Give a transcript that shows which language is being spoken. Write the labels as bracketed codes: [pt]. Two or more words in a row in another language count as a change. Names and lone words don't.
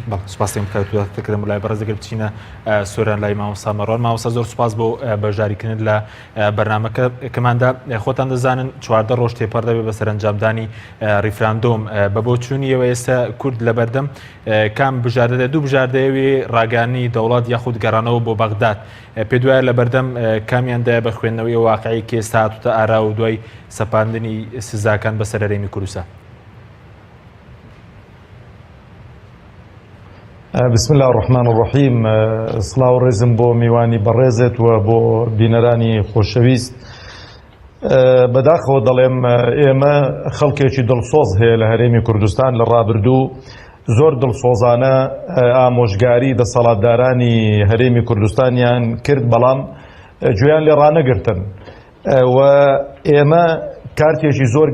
[ckb] سپاسیم کەکرم لای بەڕێز دەگەر بچینە سۆران لای مامۆستا مەڕۆن مامۆستا زۆر سپاس بۆ بەشداریکردن لە بەرنامەکە کەماندا خۆتان دەزانن 14 ڕۆژ تێپەر دەبێت بە سەرنجامدانی ریفراندۆم بە بۆ چوونیەوە ئێستا کورد لە بەردەم کام بژاردەدە دوو بژاردەیەوێ ڕاگەانی دەوڵات یاخود گەڕانەوە بۆ بەغداد پێ دوایە لە بەردەم کامیاندایە بە خوێندنەوەی واقعی کە ئێستا هاتوتە ئارا و دوای سەپاندنی سزاکان بەسەر هەرێمی کوردستان. [ar] بسم الله الرحمن الرحیم [ckb] سڵاو و ڕێزم بۆ میوانی بەڕێزت و بۆ بینەرانی خۆشەویست بەداخەوە دەڵێم ئێمە خەڵکێکی دڵسۆز هەیە لە هەرێمی کوردستان لە ڕابردوو زۆر دڵسۆزانە ئامۆژگاری دەسەڵاتدارانی هەرێمی کوردستانیان کرد بەڵام گوێیان لێ ڕانەگرتن و ئێمە کارتێکی زۆر